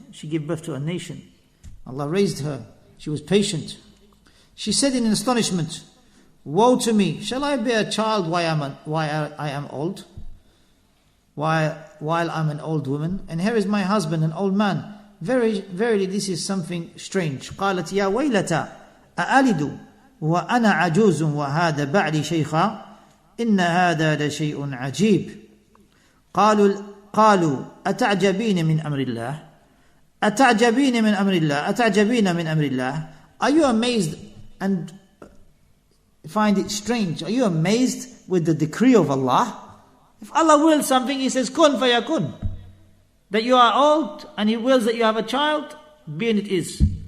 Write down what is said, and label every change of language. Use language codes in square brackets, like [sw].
[en] She gave birth to a nation. Allah raised her. She was patient. She said in astonishment, woe to me, shall I bear a child while I am old? While I'm an old woman, and here is my husband, an old man. Verily this is something strange. [ar] قالت يا ويلتا أألد وأنا عجوز وهذا بعلي شيخا إن هذا لشيء عجيب. قالوا أتعجبين من أمر الله أتعجبين من أمر الله أتعجبين من أمر الله. [en] Are you amazed and find it strange? Are you amazed with the decree of Allah? If Allah wills something, He says kun fayakun. That you are old and He wills that you have a child, be and it is.